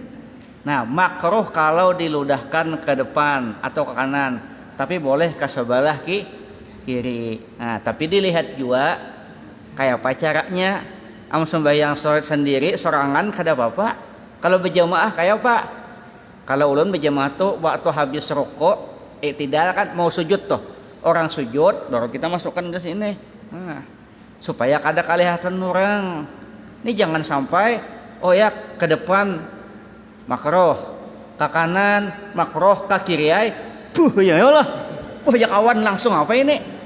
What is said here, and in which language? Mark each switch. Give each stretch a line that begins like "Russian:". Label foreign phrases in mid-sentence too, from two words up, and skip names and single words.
Banjar: Nah, makruh kalau diludahkan ke depan atau ke kanan, tapi boleh ke sebelah kiri. Nah, tapi dilihat juga kayak apa caranya. Am sembahyang sholat sendiri sorangan kada apa-apa. Kalau berjamaah kayak apa? Kalau ulun berjamaah tuh waktu habis rukuk, tidak kan mau sujud tuh. Orang sujud baru kita masukkan ke sini. Nah, supaya kada kelihatan orang. Ini jangan sampai ke depan makruh, ke kanan makruh, ke kiri ay ya Allah, ya kawan langsung apa ini.